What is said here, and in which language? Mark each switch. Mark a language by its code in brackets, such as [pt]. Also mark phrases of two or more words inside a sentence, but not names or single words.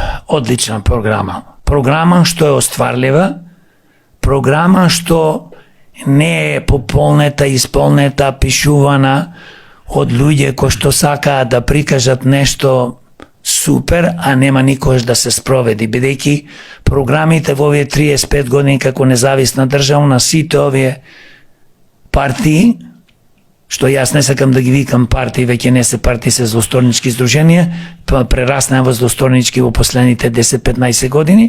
[mk] одлична програма. Програма што је остварљива, програма што не е пополнета, исполнета, пишувана од луѓе кои што сакаат да прикажат нешто супер, а нема никош да се спроведи, бидејќи програмите во овие 35 години како независна држава на сите овие партии, што јас не сакам да ги викам партии, веќе не се партии, се злосторнички здруженија, прераснаа во злосторнички во последните 10-15 години.